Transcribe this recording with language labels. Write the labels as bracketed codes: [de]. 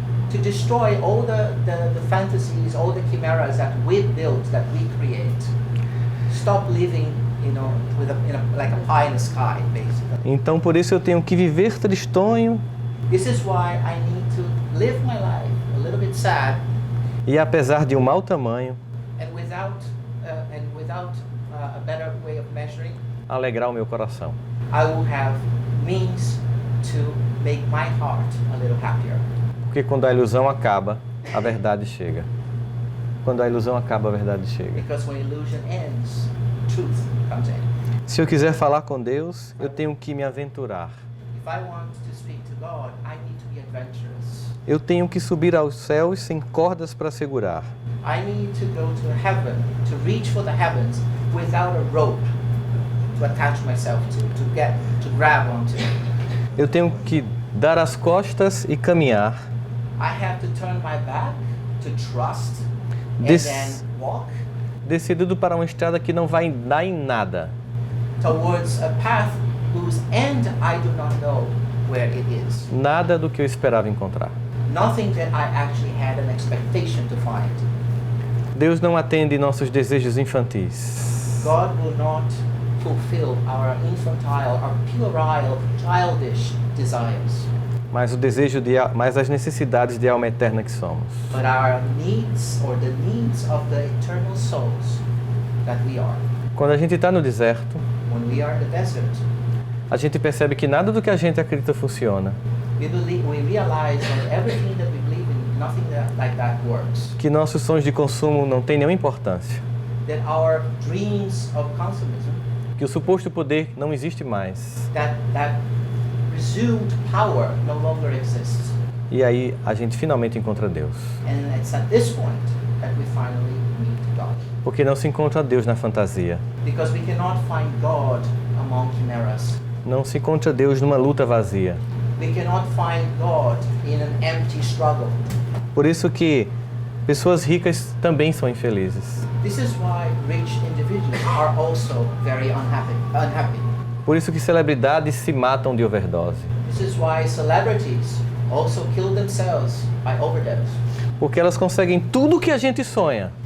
[en] to destroy all the fantasies, all the chimeras that we build, that we create. Stop living, you know, like a pie in the sky, basically. [pt] Então por isso eu tenho que viver tristonho [en] This is why I need to live my life a little bit sad, [pt] e apesar de um mau tamanho, [en] and without a better way of measuring, [pt] alegrar o meu coração. [en] I will have means to make my heart a little happier. [pt] Porque quando a ilusão acaba, a verdade chega. Quando a ilusão acaba, a verdade chega. [en] Because when illusion ends, truth comes in. [pt] Se eu quiser falar com Deus, eu tenho que me aventurar. [en] If I want to speak to God, I need to be adventurous. [pt] Eu tenho que subir aos céus sem cordas para segurar. [en] I need to go to heaven, to reach for the heavens without a rope to attach myself to grab onto. [pt] Eu tenho que dar as costas e caminhar. [en] I have to turn my back to trust and This- then walk [pt] Decidido para uma estrada que não vai dar em nada. [en] towards a path whose end I do not know where it is. [pt] Nada do que eu esperava encontrar. [en] Nothing that I actually had an expectation to find. [pt] Deus não atende nossos desejos infantis. [en] God will not fulfill our infantile, our puerile, childish desires, [pt] Mas as necessidades de alma eterna que somos. [en] but our needs, or the needs of the eternal souls that we are. [pt] Quando a gente está no deserto, [en] When we are in the desert, [pt] a gente percebe que nada do que a gente acredita funciona. [en] we realize that everything that we believe in, nothing like that works. [pt] Que nossos sonhos de consumo não têm nenhuma importância. [en] that our dreams of consumerism, [pt] que o suposto poder não existe mais. [en] that presumed power no longer exists. [pt] E aí a gente finalmente encontra Deus. [en] And it's at this point that we finally meet God. [pt] Porque não se encontra Deus na fantasia. [en] Because we cannot find God among chimeras. [pt] Não se encontra Deus numa luta vazia. [en] We cannot find God in an empty struggle. [pt] Por isso que pessoas ricas também são infelizes. [en] This is why rich individuals are also very unhappy. [pt] Por isso que celebridades se matam de overdose. [en] This is why celebrities also kill themselves by overdose. [pt] Porque elas conseguem tudo o que a gente sonha.